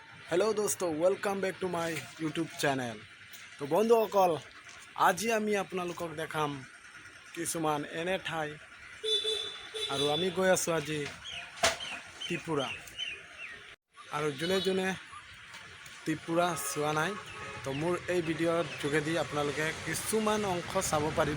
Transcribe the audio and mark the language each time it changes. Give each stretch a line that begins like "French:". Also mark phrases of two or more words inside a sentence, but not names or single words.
English: Hello दोस्तों, welcome back to my YouTube channel।
Assamese: तो बंधुসকল, আজি আমি আপোনালোকক দেখাম কিছুমান এনে ঠাই আৰু আমি গৈ আছোঁ আজি ত্ৰিপুৰা। আৰু যোনে যোনে ত্ৰিপুৰা চোৱা নাই, তো মোৰ এই ভিডিঅ'ৰ যোগেদি আপোনালোকে কিছুমান অংশ চাব পাৰিব।